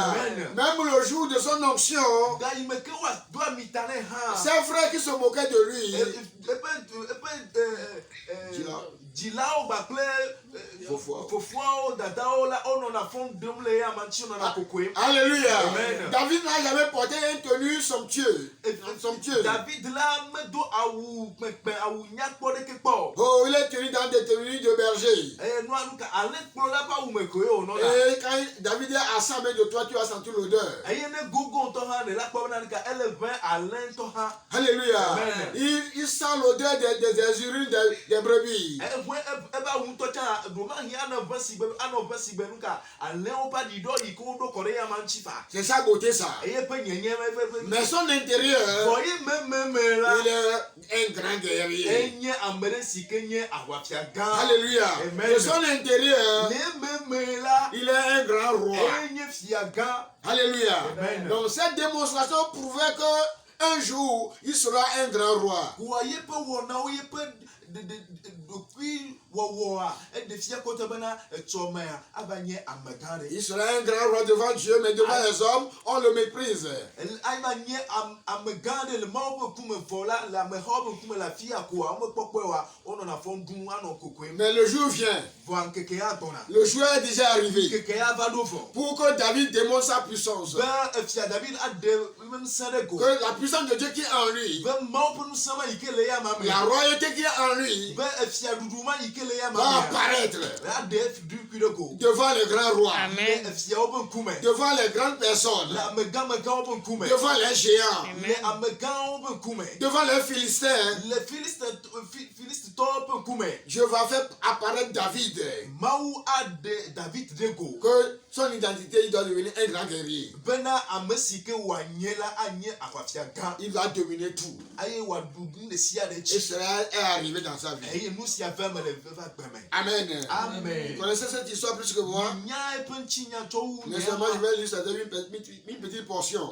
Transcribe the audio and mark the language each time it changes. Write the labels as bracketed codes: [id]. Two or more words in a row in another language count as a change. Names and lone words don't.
[fr] Amen. Même le jour de son onction, [ee] Da yi me ke wa do amita ne hã. [fr] ses frères qui se moquaient de lui, [ee] dzilawo gbakple fofoawo dadawo la wonɔna fɔm ɖem le ya mantsi wonɔna kokoe. Alléluia. Amen. [fr] David n'a jamais porté une tenue somptueuse. [ee] David la medo awu kpekpe awu nyakpɔ ɖeke kpɔ. [fr] Oh, il est tenu dans des tenues de berger. [ee] Eye nua nu ka ale kplɔ la ƒe awu me koe wònɔ la. [fr] Et quand David est à 100 mètres de toi, tu vas sentir l'odeur. [ee] Eye ne gogo ŋutɔ hã ne la kpɔ bena nika ele ʋẽ ale ŋutɔ hã. Alléluia. Amen. [fr] Il sent l'odeur des urines des brebis. [ee] Eʋẽ ebe awu ŋutɔ tsã ɖomahi anɔ ʋẽ si gbe nu ka alẽwo ƒe aɖiɖɔ yi ke woɖo kɔ ɖe ya ma ŋuti fa. [fr] C'est sa beauté, ça. [ee] Eye ƒe nyenye [fr] Mais son intérieur, [ee] vɔ ye mememe la. [fr] il est un grand guerrier. [ee] Enye ame ɖe si ke nye aʋafia gã. Alléluia. Amen. [fr] De son intérieur, [ee] Ne meme la. [fr] il est un grand roi. [ee] Enye fia gã. Alléluia. Amen. [fr] Donc cette démonstration prouvait que un jour, il sera un grand roi. [ee] Wa ye ƒe wɔnawo ye ƒe ɖokui wɔwɔa eɖe fia kɔtɔ bena etsɔ mea ava nye ame gã ɖe. [fr] Il sera un grand roi devant Dieu, mais devant les hommes, on le méprise. [ee] Ava nye ame gã ɖe le Mawu ƒe ŋkume vɔ la le amehawo ƒe ŋkume le afi ya koa womekpɔkpɔe wa wonɔna fɔm ɖum anɔ kokoe. [fr] Mais le jour vient. [ee] Vɔ ŋkeke ya gbɔna. [fr] Le jour est déjà arrivé. [ee] Ŋkeke ya va ɖo vɔ. [fr] Pour que David démontre sa puissance. [ee] Be efia David aɖe ŋusẽ ɖe go. [fr] Que la puissance de Dieu qui est en lui, [ee] Be Mawu ƒe ŋusẽ ma yi ke le ya ma me. [fr] la royauté qui est en lui, [ee] Be efia ɖuɖu ma yi ke le ya ma [fr] va [ee] me. [fr] apparaître [ee] Aɖe ɖukui ɖe go. [fr] devant les grands rois, Amen. [ee] Le efiawo ƒe ŋkume. [fr] devant les grandes personnes, [ee] Le amegãmegãwo ƒe ŋkume. [fr] devant les géants, [ee] Le amegãwo ƒe ŋkume. [fr] devant les Philistins. [ee] Le Filistitɔwo ƒe ŋkume. [fr] Dieu va faire apparaître David. [ee] Mawu aɖe David ɖe go. [fr] Que son identité, il doit devenir un grand guerrier. [ee] Bena ame si ke wòanye la anye aʋafia gã. [fr] Il va dominer tout. [ee] Eye wòaɖu nu ɖe sia ɖe [fr] Et [ee] dzi. [fr] cela est arrivé dans sa vie. [ee] Eye nu sia ve me le va gbeme. Amen. Amen. [fr] Vous connaissez cette histoire plus que moi? [ee] Nya eƒe ŋuti nya tsɔ wu [fr] Mais seulement je vais lire ça une petite portion.